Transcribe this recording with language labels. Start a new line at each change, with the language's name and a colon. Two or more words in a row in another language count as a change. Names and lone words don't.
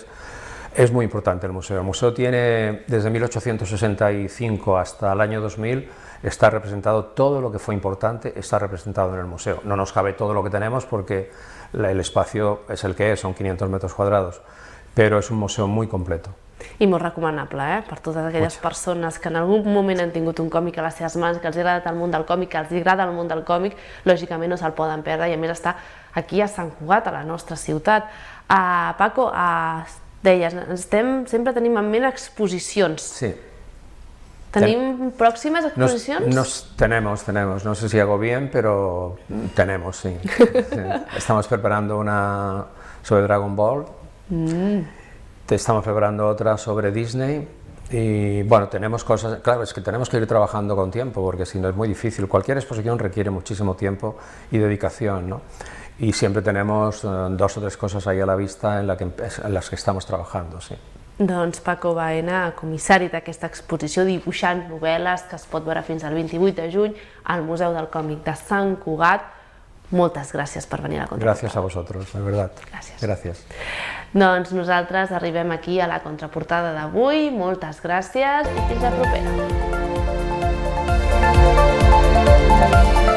Spanish: Es muy importante el museo. El museo tiene, desde 1865 hasta el año 2000, está representado todo lo que fue importante, está representado en el museo. No nos cabe todo lo que tenemos porque el espacio es el que es, son 500 metros cuadrados, pero es un museo muy completo.
Catalan: I molt recomanable, per totes aquelles persones que en algun moment han tingut un còmic a les seves mans, que els ha agradat el món del còmic, que els agrada el món del còmic, lògicament no se'l poden perdre i a més està aquí a Sant Cugat, a la nostra ciutat. Paco, deies, sempre tenim en ment exposicions. Sí.
Spanish: ¿Tenim próximas exposiciones? Tenemos, no sé si hago bien, pero tenemos, sí. Estamos preparando una sobre Dragon Ball, estamos preparando otra sobre Disney y bueno, tenemos cosas, claro, es que tenemos que ir trabajando con tiempo porque si no es muy difícil, cualquier exposición requiere muchísimo tiempo y dedicación, ¿no? Y siempre tenemos 2 o 3 cosas ahí a la vista en las que estamos trabajando, sí.
Catalan: Doncs Paco Baena, comissari d'aquesta exposició dibuixant novel·les que es pot veure fins al 28 de juny al Museu del Còmic de Sant Cugat. Moltes gràcies per venir a la Contraportada.
Spanish: Gràcies a vosotros, de verdad.
Catalan: Gràcies. Doncs nosaltres arribem aquí a la Contraportada d'avui. Moltes gràcies i fins la propera.